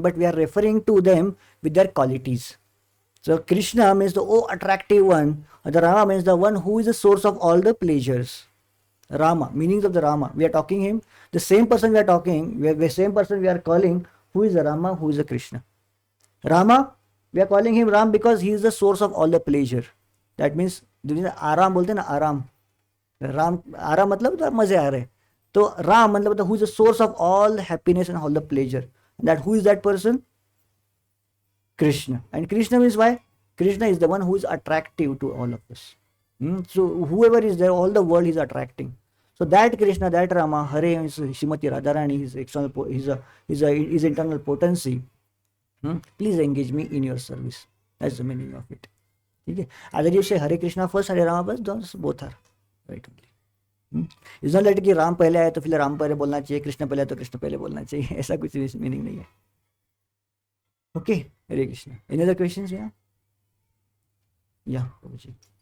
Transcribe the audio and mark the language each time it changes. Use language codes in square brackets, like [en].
[en] But we are referring to them with their qualities. So Krishna means the attractive one. The Rama means the one who is the source of all the pleasures. Rama, meanings of the Rama. We are talking him. The same person we are talking, the same person we are calling, who is the Rama, who is the Krishna. Rama, we are calling him Ram because he is the source of all the pleasure. That means [hi] आराम बोलते हैं ना, आराम. राम आराम मतलब तो मजे आ रहे. तो राम मतलब [en] who is the source of all happiness and all the pleasure. And that who is that person? Krishna. And Krishna means why? Krishna is the one who is attractive to all of us. So whoever is there, all the world is attracting. So that Krishna, that Rama, Hare is Srimati Radharani, his external, his internal potency. Please engage me in your service. That's the meaning of it. Okay? Either you say Hare Krishna first, Hare Rama first, those both are right only. It's not like [hi] कि राम पहले आए तो फिर राम पहले बोलना चाहिए, कृष्ण पहले आए तो कृष्ण पहले बोलना चाहिए, ऐसा कुछ मीनिंग नहीं है. [en] Okay, Hare Krishna. Any other questions? Yeah. Yeah, Prabhuji.